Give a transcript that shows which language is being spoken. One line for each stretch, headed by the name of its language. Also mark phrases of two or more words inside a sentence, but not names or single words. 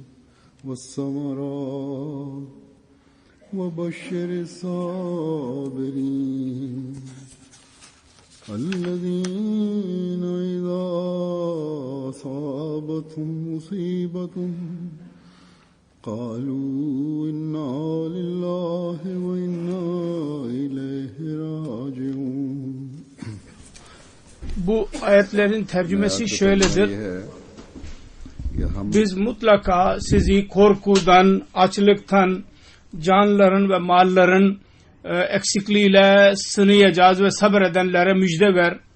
Arabic: والثمرات وبشر الصابرين الذين إذا أصابتهم مصيبة قالوا إنا لله وإنا إليه راجعون.
Turkish: Bu ayetlerin tercümesi şöyledir. Biz mutlaka sizi korkudan, açlıktan, canların ve malların eksikliğiyle sınayacağız ve sabredenlere müjde ver.